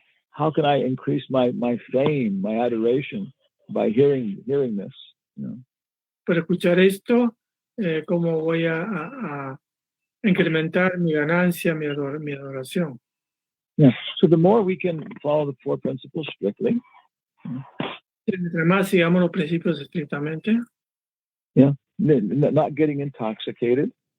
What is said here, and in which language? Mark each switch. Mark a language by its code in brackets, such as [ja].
[en] How can I increase my fame, my adoration by hearing this? [es] Para escuchar esto, ¿cómo voy a incrementar mi ganancia, mi adoración? [en] Yeah. So the more we can follow the four principles strictly. [es] Entre más sigamos los principios estrictamente. [en] Yeah. Not getting intoxicated.